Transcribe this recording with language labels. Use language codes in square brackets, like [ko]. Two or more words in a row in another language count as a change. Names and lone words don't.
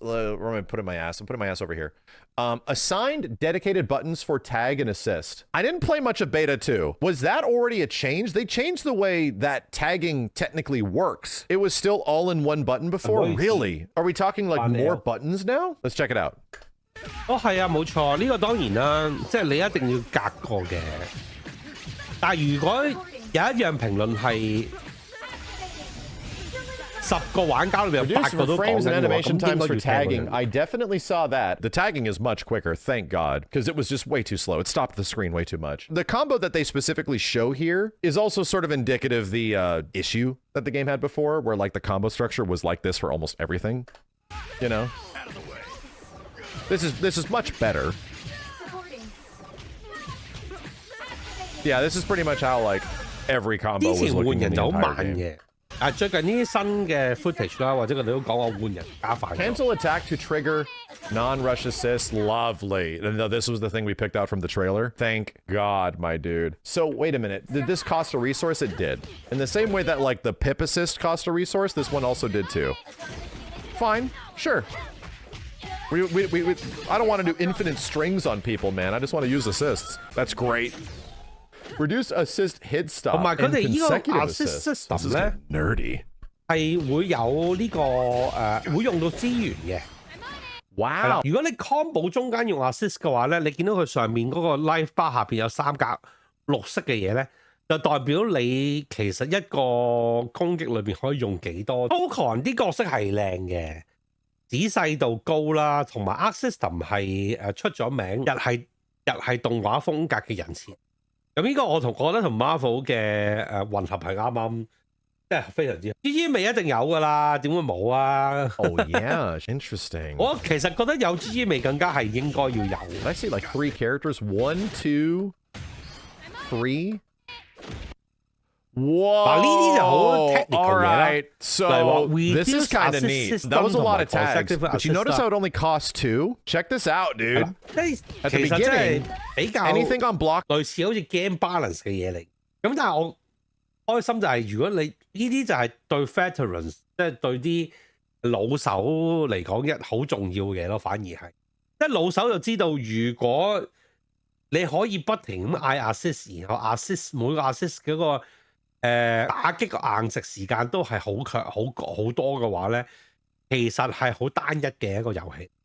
[en] Where am I putting my ass? I'm putting my ass over here. Assigned dedicated buttons for tag and assist. I didn't play much of beta 2. Was that already a change? They changed the way that tagging technically works. It was still all in one button before? Really? Are we talking like more buttons now? Let's check it out. [yue] 係啊，冇錯，呢個當然啦，即係你一定要隔過嘅。但係如果有一樣評論係10個玩家裏邊有8個都講緊嘅話，咁應該要聽佢。 [en] I definitely saw that. The tagging is much quicker, thank God, because it was just way too slow. It stopped the screen way too much. The combo that they specifically show here is also sort of indicative of the issue that the game had before, where like the combo structure was like this for almost everything. You know? This is much better. Yeah, this is pretty much how like every combo was looking in the entire game. [yue] 最近呢啲新嘅 footage 啦，或者佢哋都講我換人加快。 [en] Cancel attack to trigger non-rush assist. Lovely. No, this was the thing we picked out from the trailer. Thank God, my dude. So wait a minute. Did this cost a resource? It did. In the same way that like the pip assist cost a resource, this one also did too. Fine. Sure. We I don't want to do infinite strings on people, man. I just want to use assists. That's great. Reduce assist hit stop and consecutive assist. This is nerdy. [yue] 係會有呢個會用到資源嘅。 [en] Wow！ [yue] 如果你 combo 中間用 assist 嘅話咧，你見到佢上面嗰個 [en] life bar [yue] 下邊有3格綠色嘅嘢咧，就代表你其實一個攻擊裏邊可以用幾多。Tokon 啲角色係靚嘅。仔細度高啦，同埋 Arc System 係出咗名，日係動畫風格嘅人設。咁呢個我覺得同 Marvel 嘅混合係啱啱，即係非常之。GG 味一定有噶啦，點會冇啊 [en] ？Oh yeah, interesting. [yue] 我其實覺得有 GG 味更加係應該要有。 [en] I see like 3 characters, 1, 2, 3. Whoa! [yue] 嗱呢啲就好 technical 嘢啦。 [en] Right. So this is kind of neat. That was a lot of tags. But you notice how it only costs 2? Check this out, dude. At the beginning, [yue] 比較 [en] anything on block [yue] 類似好似 [en] game balance [yue] 嘅嘢嚟。咁但係我開心就係如果你呢啲就係對 veterans， 即係對啲老手嚟講一好重要嘅嘢咯，反而係即係老手就知道如果你可以不停咁嗌 assist， 然後 assist 每個 assist 嗰個打擊個硬直時間都係好強好多嘅話咧，其實係好單一嘅一個遊戲。